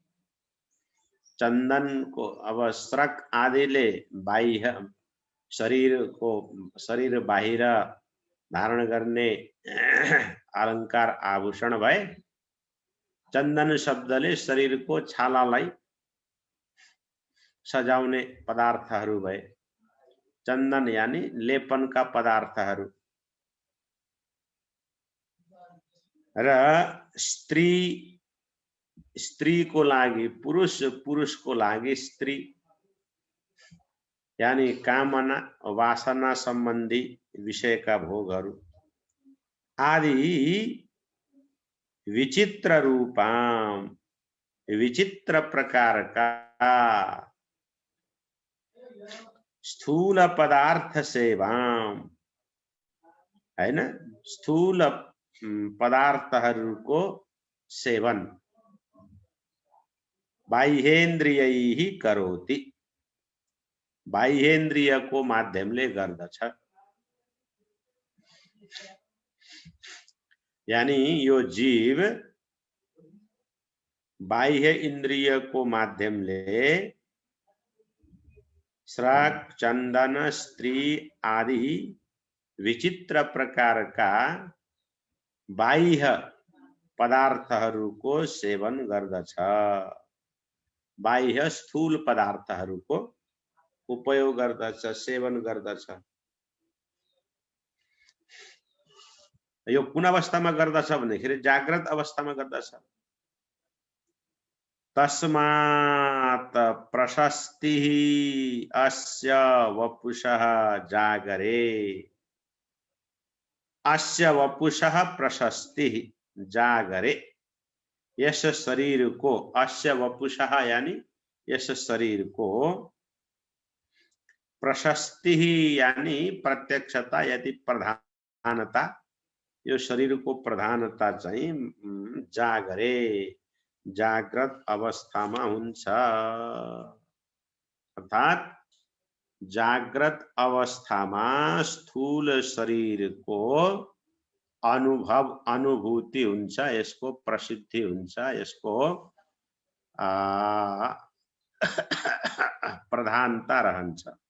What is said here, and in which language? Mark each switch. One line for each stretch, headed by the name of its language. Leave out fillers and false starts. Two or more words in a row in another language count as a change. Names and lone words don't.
Nepali: चंदन को अब स्रक आदिले बाह्य शरीर बाहिर धारण गर्ने अलंकार आभूषण भए, चंदन शब्दले शरीर को छालालाई सजाउने पदार्थहरू भए। चंदन यानी लेपन का पदार्थहरू। र स्त्री को लागि पुरुष को लागि स्त्री यानी कामना वासना संबंधी विषय का भोगहरू आदि
Sanskrit: विचित्र रूपाम,
Hindi: विचित्र प्रकार का स्थूल पदार्थ सेवाम, है ना,
Nepali: स्थूल पदार्थहरूको सेवन
Sanskrit: बाह्येन्द्रियैहि करोति,
Nepali: बाह्येन्द्रिय को माध्यमले गर्दछ। यानी यो जीव बाह्य इंद्रिय को माध्यमले स्रक चंदन स्त्री आदि
Hindi: विचित्र प्रकार का
Nepali: बाह्य पदार्थहरूको सेवन गर्दछ। बाह्य स्थूल पदार्थहरूको उपयोग गर्दछ, सेवन गर्दछ। यो कुन अवस्थामा गर्दछ भन्दाखेरि जाग्रत अवस्थामा गर्दछ।
Sanskrit: तस्मात् प्रशस्तिः अस्य वपुषः जागरे। अस्य वपुषः प्रशस्तिः जागरे,
Nepali: यश शरीर को,
Sanskrit: अस्य वपुषः
Nepali: यानी यश शरीर को, प्रशस्ति यानी प्रत्यक्षता यदि प्रधानता, यो शरीर को प्रधानता चाहिँ जागरे, जाग्रत अवस्थामा हुन्छ। अर्थात जाग्रत अवस्थामा स्थूल शरीर को अनुभूति हुन्छ, यसको प्रसिद्धि हुन्छ, यसको प्रधानता रहन्छ।